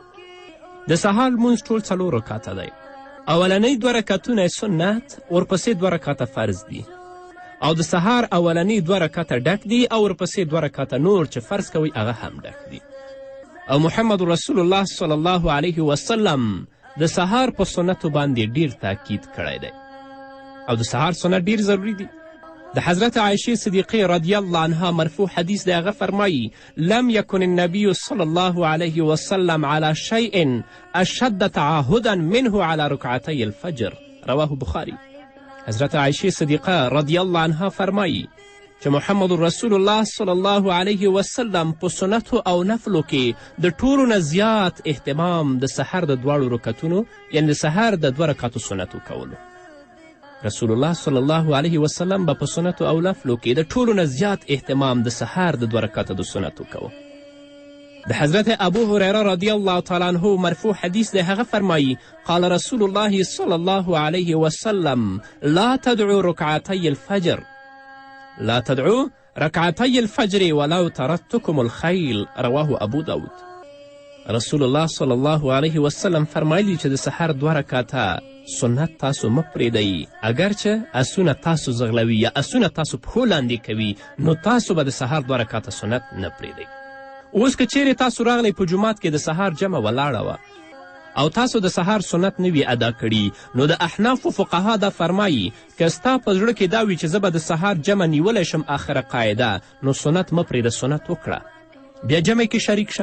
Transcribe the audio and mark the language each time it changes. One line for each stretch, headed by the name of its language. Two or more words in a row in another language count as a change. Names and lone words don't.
Pashto: د سهار لمونځ ټول 4 رکعته دی. اولنی 2 رکعتونه سنت، ورپسې 2 رکعته فرض دي، او د سهار اولنی 2 رکعته ډک دي، او ورپسې 2 رکعته نور چې فرض کوي هغه هم ډک دي. او محمد رسول الله
Arabic: صلی الله علیه وسلم
Pashto: د سهار په سنتو باندې ډیر تاکید کړی دی، او د سهار سنت ډیر ضروری دی. د حضرت عایشې صدیقې
Arabic: رضی الله عنها
Pashto: مرفوع حدیث دی، هغه فرمایي:
Arabic: لم یکن النبی صلی الله علیه وسلم علی شیء اشد تعاهدا منه علی رکعتی الفجر. رواه بخاری.
Pashto: حضرت عایشې صدیقه
Arabic: رضی الله عنها
Pashto: فرمایي چې محمد رسول الله
Arabic: صلی الله علیه وسلم
Pashto: په سنتو او نفلو کې د ټولو نه زیات اهتمام د سحر د 2 رکعتونو یعنی د سحر د 2 رکعتو سنتو کولو. رسول الله
Arabic: صلی الله علیه وسلم
Pashto: به په سنتو او نفلو کې د ټولو نه زیات اهتمام د سحر د 2 رکعتو د سنتو کوه. د حضرت ابو هریره
Arabic: رضی الله تعالی عنه
Pashto: مرفوع حدیث دی، هغه فرمایي:
Arabic: قال رسول الله صلی الله علیه وسلم لا تدعو رکعتی الفجر، لا تدعو رکعتی الفجر ولو ترتکم الخیل. رواه ابو داود.
Pashto: رسول الله
Arabic: صلی الله علیه وسلم
Pashto: فرمایلی چې د سحر 2 رکعته سنت تاسو مه پرېږدئ، اگرچه اسونه تاسو زغلوي یا اسونه تاسو پښو لاندې کوي، نو تاسو به د سهار 2 رکعته سنت نه پرېږدئ. اوس که چیرې تاسو راغلی په جومات کې د سهار جمع ولاړه وه او تاسو د سهار سنت نه وي ادا کړي، نو د احنافو فقها دا فرمایي که ستا په زړه کې دا وي چې زه به د سهار جمع نیولی شم آخره قاعده، نو سنت مه پرېږده، سنت وکړه، بیا جمع کې شریک شه.